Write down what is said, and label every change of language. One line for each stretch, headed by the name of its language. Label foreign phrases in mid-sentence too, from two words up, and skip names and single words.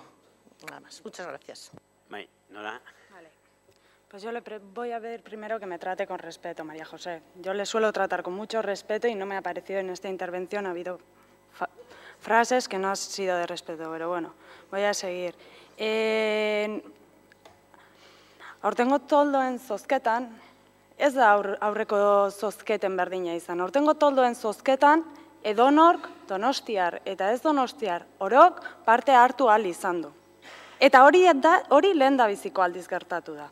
Spanish: Nada más. Muchas gracias. Nora. Vale. Pues yo le voy a ver primero que me trate con respeto, María José. Yo le suelo tratar con mucho respeto y no me ha parecido en esta intervención, ha habido frases que no han sido de respeto, pero bueno, voy a seguir.
Basque: Aurtengo toldoen zozketan, ez da aurreko zozketen berdina izan. Aurtengo toldoen zozketan, edonork, donostiar eta ez donostiar, orok parte hartu ahal izan du. Eta hori lehen da biziko aldiz gertatu da.